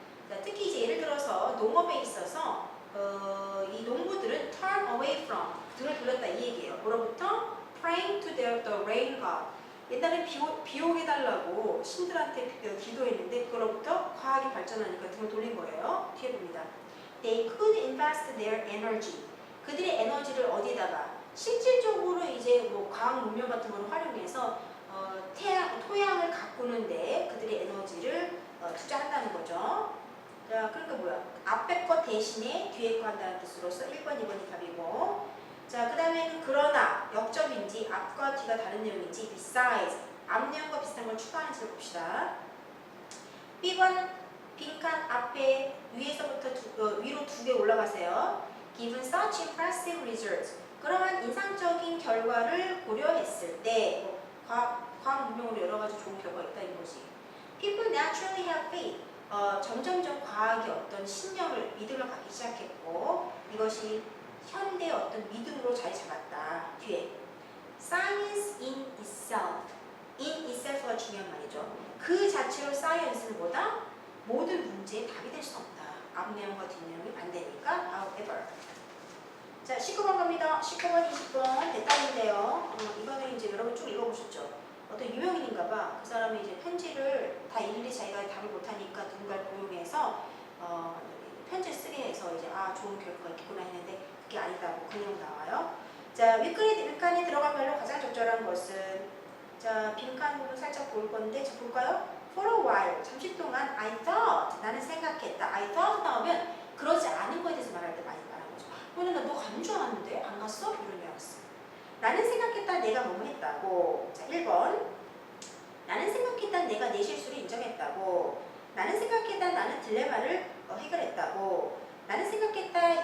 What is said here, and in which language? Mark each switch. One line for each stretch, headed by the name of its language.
Korean: 자, 특히 이제 예를 들어서 농업에 있어서 이 농부들은
English: turn away from,
Korean: 등을 돌렸다 이 얘기예요. 뭐로부터?
English: praying to the rain god.
Korean: 옛날에 비 오게 달라고 신들한테 기도했는데 그거로부터 과학이 발전하니까 등을 돌린 거예요. 뒤에 봅니다.
English: They could invest their energy.
Korean: 그들의 에너지를 어디다가 실질적으로 이제 뭐 과학 문명 같은 걸 활용해서 토양을 가꾸는데 그들의 에너지를 투자한다는 거죠. 자, 그러니까 뭐야? 앞에 거 대신에 뒤에 거 한다는 뜻으로서 1번, 2번이 답이고, 자, 그 다음에는 그러나 역접인지 앞과 뒤가 다른 내용인지 besides, 앞 내용과 비슷한 걸 추가하는지를 봅시다. B번 빈칸 앞에 위에서부터 위로 2개 올라가세요.
English: Given such impressive results,
Korean: 그러한 인상적인 결과를 고려했을 때 과학 문명으로 여러 가지 좋은 결과가 있다는 거지.
English: People naturally have faith.
Korean: 점점점 과학이 어떤 신념을, 믿음을 갖기 시작했고 이것이 현대의 어떤 믿음으로 자리 잡았다. 뒤에
English: Science in itself, in itself
Korean: 가 중요한 말이죠. 그 자체로 science는 뭐다? 모든 문제의 답이 될 수 없다. 앞 내용과 뒷 내용이 반대니까 however. 자, 19번 갑니다. 19번, 20번 대답인데요. 이거는 이제 여러분 쭉 읽어보셨죠? 어떤 유명인인가봐. 그 사람이 이제 편지를 다 일일이 자기가 답을 못하니까 누군가를 고용해서 편지를 쓰게 해서 이제 좋은 결과가 있겠구나 했는데 그게 아니다고 그 내용 나와요. 자, 윗칸에 들어간 말로 가장 적절한 것은, 자, 빈칸 부분 살짝 볼 건데, 자, 볼까요?
English: For a while,
Korean: 잠시 동안
English: I thought,
Korean: 나는 생각했다. I thought 나오면 그러지 않은 거에 대해서 말할 때 많이 말하는 거죠. 왜냐면 너 가는 줄 알았는데 안 갔어? 이런 뉘앙스. 나는 생각했다. 내가 뭐뭐 했다고. 자, 1번. 나는 생각했다. 내가 내 실수를 인정했다고. 나는 생각했다. 나는 딜레마를 해결했다고. 나는 생각했다.